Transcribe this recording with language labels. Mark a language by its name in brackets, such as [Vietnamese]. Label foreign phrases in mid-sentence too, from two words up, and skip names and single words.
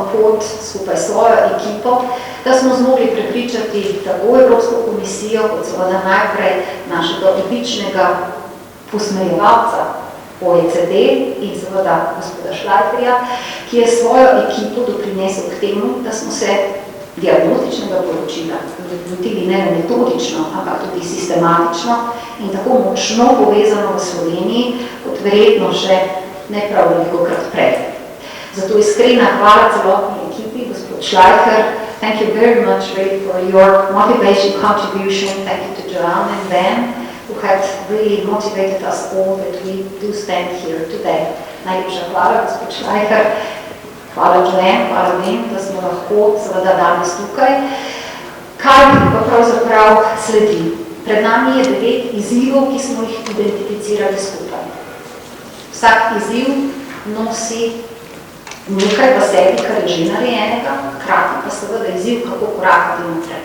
[Slovenian] pot skupaj s svojo ekipo, da smo zmogli prepričati tako Evropsko komisijo, kot seveda najprej našega odličnega posmejevalca OECD in seveda gospoda Šlajherja, ki je svojo ekipo doprinesel k temu, da smo se diagnostičnega poročila lotili ne metodično, ampak tudi sistematično in tako močno povezano v Sloveniji, kot verjetno še ne prav velikokrat prej. Zato iskrena hvala celotni ekipi, gospod Šlajher. [English] Thank you very much, Ray, for your motivation contribution. Thank you to Joanne and Ben, who had really motivated us all that we do stand here today. [Slovenian] Najlepša hvala, gospod Šlajher, hvala Glenn, hvala vem, da smo lahko seveda danes tukaj. Kaj pa pravzaprav sledi? Pred nami je 9 izzivov, ki smo jih identificirali skupaj. Vsak izziv nosi nekaj v sebi, kar je že narejenega, hkrati pa seveda izziv, kako korakati naprej.